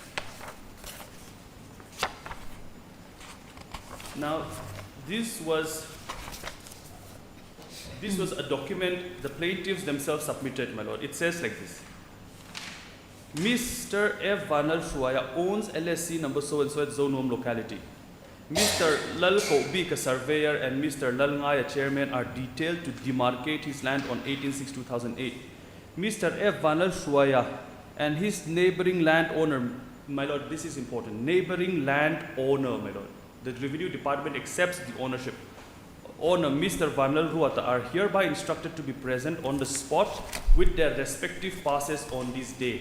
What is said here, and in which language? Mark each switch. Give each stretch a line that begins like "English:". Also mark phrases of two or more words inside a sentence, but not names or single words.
English: Now, this was a document the plaintiffs themselves submitted, my lord. It says like this. Mr. F. Vanal Shuaya owns LSC number so-and-so at Zone 1 locality. Mr. Lal Kaubika, surveyor, and Mr. Lal Ngaya, chairman, are detailed to demarcate his land on 18/6/2008. Mr. F. Vanal Shuaya and his neighboring landowner, my lord, this is important, neighboring landowner, my lord. The Revenue Department accepts the ownership. Owner, Mr. Vanal Ruata, are hereby instructed to be present on the spot with their respective passes on this day.